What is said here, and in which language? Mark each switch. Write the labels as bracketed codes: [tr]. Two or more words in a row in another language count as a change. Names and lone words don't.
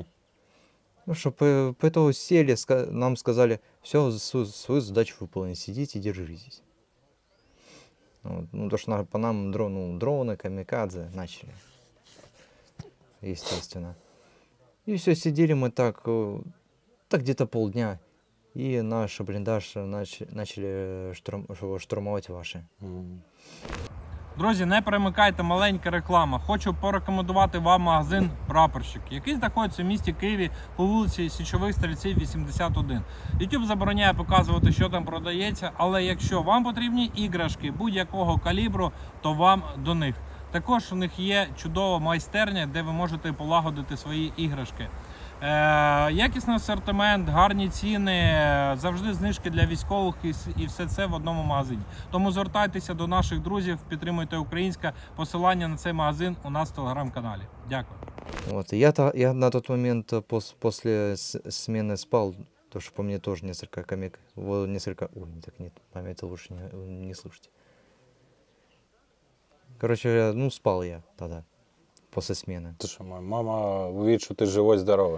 [ru] Ну что, поэтому сели, нам сказали, все, свою задачу выполнили, сидите, держитесь. Вот. Ну, то, что по нам дроны, камикадзе начали, естественно. И все, сидели мы так где-то полдня. [uk] І наш бліндаж почали штурмувати ваші. Друзі, не перемикайте, маленька реклама. Хочу порекомендувати вам магазин «Прапорщик», який знаходиться в місті Києві по вулиці Січових Стрільців, 81. YouTube забороняє показувати, що там продається, але якщо вам потрібні іграшки будь-якого калібру, то вам до них. Також у них є чудова майстерня, де ви можете полагодити свої іграшки. Якісний асортимент, гарні ціни, завжди знижки для військових і все це в одному магазині. Тому звертайтеся до наших друзів, підтримуйте українське. Посилання на цей магазин у нас в телеграм-каналі. Дякую. [ru] Вот. Я на тот момент после смены спал, потому что по мне тоже несколько комик, ой, так нет, память лучше не слушайте. Короче, ну спал я тогда. После смены. Ты что, мама увидит, что ты живой, здоровый.